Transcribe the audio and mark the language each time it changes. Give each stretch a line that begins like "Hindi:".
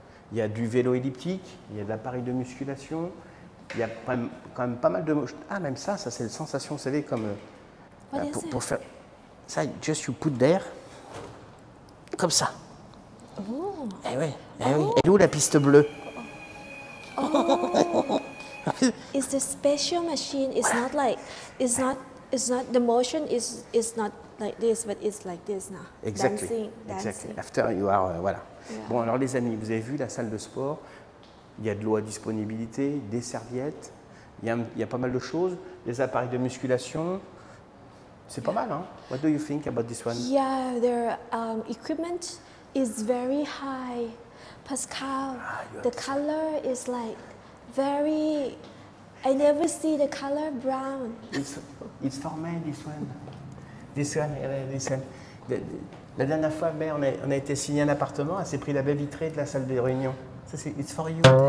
French: Il y a du vélo elliptique, il y a de l'appareil de musculation. Il y a quand même pas mal de... Ah, même ça c'est la sensation, vous savez, comme... pour faire... Ça,
English: just you put there.
French: Comme ça. Oh. Eh oui, eh oui. Elle est où la piste bleue? Oh.
English: It's the special machine. It's not like, it's not, the motion is not like this, but it's like this now. Exactly. Dancing. Exactly. After you are, voilà. Yeah.
French: Bon, alors les amis, vous avez vu la salle de sport. Il y a de l'eau à disponibilité, des serviettes. Il y a pas mal de choses. Des appareils de musculation. C'est pas mal, hein?
English: What do you think about this one? Yeah, their equipment is very high. Pascal, the color is like very, I never see the color brown. It's for men, this one. This one, this one.
French: La dernière fois, mais on a été signé un appartement, elle s'est pris la baie vitrée de la salle de réunion. Ça, c'est
English: it's for you.